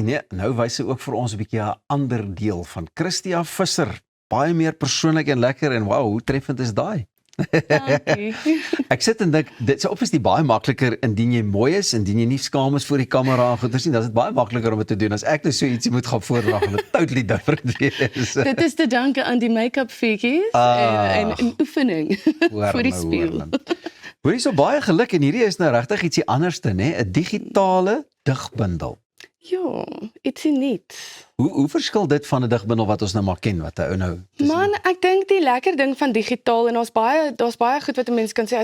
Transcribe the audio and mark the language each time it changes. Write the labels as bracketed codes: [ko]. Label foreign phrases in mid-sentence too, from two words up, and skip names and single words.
[af] Nee, nou wys sy ook vir ons 'n bietjie 'n ander deel van Christia Visser. Baie meer persoonlik en lekker en wow, hoe treffend is daai? Dankie. Ek sit en dink, dit is obviously baie makliker indien jy mooi is, indien jy nie skaam is voor die kamera en goeders nie, dan is dit baie makliker om dit te doen as ek nou so ietsie moet gaan voordrag en dit [en] totally different [af] wees. Dit is te danke aan die [en] make-up figures [af] en oefening vir die spieël. Hoorie, so baie geluk en hierdie is nou regtig ietsie anderste, né? 'n digitale digbundel. Ja, ietsie nuuts. Hoe verskil dit van 'n digbundel wat ons nou maar ken, wat 'n ou nou... Man, ek dink die lekker ding van digitaal en daar's baie goed wat 'n mens kan sê.